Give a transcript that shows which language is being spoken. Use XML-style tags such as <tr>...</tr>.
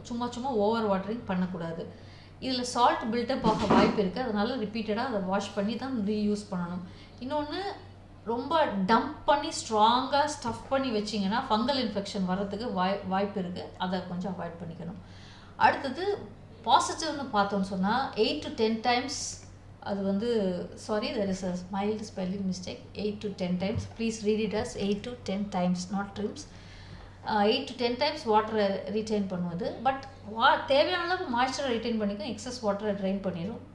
<ta>சும்மா over watering பண்ணக்கூடாது. இதில் சால்ட் பில்டப் ஆக வாய்ப்பு இருக்குது, அதனால் ரிப்பீட்டடாக அதை வாஷ் பண்ணி தான் ரீயூஸ் பண்ணணும். இன்னொன்று, ரொம்ப டம்ப் பண்ணி ஸ்ட்ராங்காக ஸ்டஃப் பண்ணி வச்சிங்கன்னா ஃபங்கல் இன்ஃபெக்ஷன் வர்றதுக்கு வாய்ப்பு இருக்குது, அதை கொஞ்சம் அவாய்ட் பண்ணிக்கணும். அடுத்தது பாசிட்டிவ்னு பார்த்தோன்னு சொன்னால்</ta> <en>8 to 10 times,</en> <ta>அது வந்து</ta> <en>there is a mild spelling mistake, 8 to 10 times, please read it as 8 to 10 times, not trims. 8 to 10 times</en> <ta>வாட்டரை ரீட்டைன் பண்ணுவது. பட் தேவையான அளவுக்கு மாய்ஸ்சரை ரீட்டைன் பண்ணிக்கும், எக்ஸஸ் வாட்டரை ட்ரைன் பண்ணிடும்.</ta>